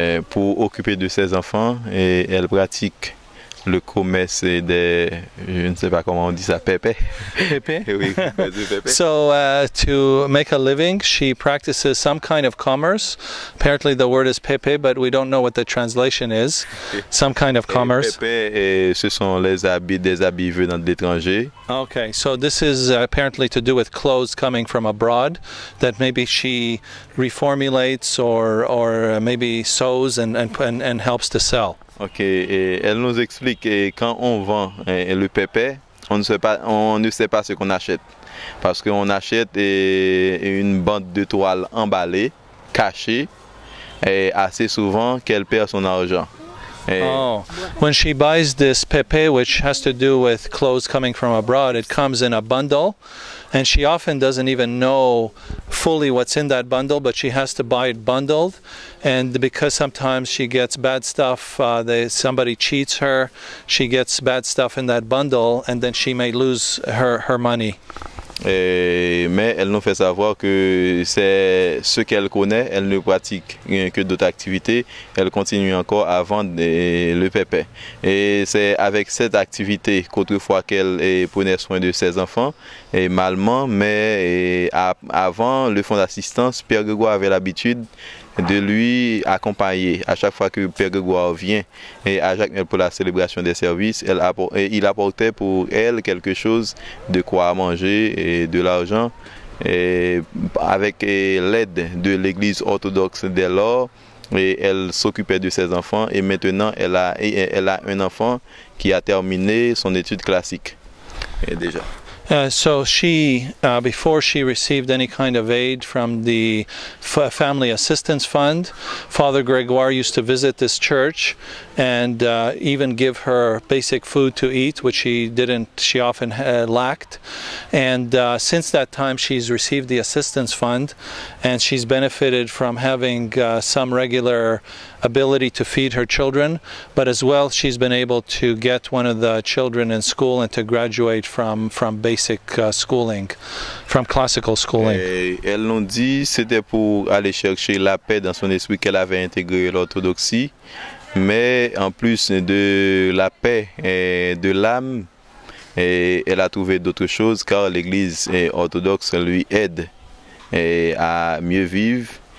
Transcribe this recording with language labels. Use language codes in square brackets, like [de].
[fr] Pour occuper de ses enfants, et elle pratique le commerce des, je ne sais pas comment on dit ça, pépé. Pépé? Oui, pépé. [en] So to make a living, she practices some kind of commerce. Apparently the word is pépé, but we don't know what the translation is. Some kind of commerce. [fr] Pépé, ce sont les habits, des habits venant de l'étranger. [en] Okay, so this is apparently to do with clothes coming from abroad that maybe she reformulates or maybe sews and helps to sell. [fr] Ok, et elle nous explique que quand on vend le pépé, on ne sait pas ce qu'on achète. Parce qu'on achète une bande de toile emballée, cachée, et assez souvent qu'elle perd son argent. [en] Oh, when she buys this pepe, which has to do with clothes coming from abroad, it comes in a bundle, and she often doesn't even know fully what's in that bundle, but she has to buy it bundled, and because sometimes she gets bad stuff, somebody cheats her, she gets bad stuff in that bundle, and then she may lose her money. [fr] Mais elle nous fait savoir que c'est ce qu'elle connaît, elle ne pratique que d'autres activités, elle continue encore à vendre le pépé. Et c'est avec cette activité qu'autrefois qu'elle prenait soin de ses enfants, et malement, mais avant le fonds d'assistance, Père Grégoire avait l'habitude de lui accompagner à chaque fois que Père Grégoire vient et à Jacques pour la célébration des services. Il apportait pour elle quelque chose de quoi manger et de l'argent, et avec l'aide de l'église orthodoxe dès lors, et elle s'occupait de ses enfants, et maintenant elle a un enfant qui a terminé son étude classique déjà. [en] So she, before she received any kind of aid from the Family Assistance Fund, Father Grégoire used to visit this church and even give her basic food to eat, which she often lacked. And since that time she's received the assistance fund, and she's benefited from having some regular ability to feed her children, but as well she's been able to get one of the children in school and to graduate from basic basic schooling, from classical schooling. [fr] Elle nous dit c'était pour aller chercher la paix dans son esprit qu'elle avait intégré l'orthodoxie, mais en plus de la paix et de l'âme, elle a trouvé d'autres choses car l'Église orthodoxe lui aide à mieux vivre.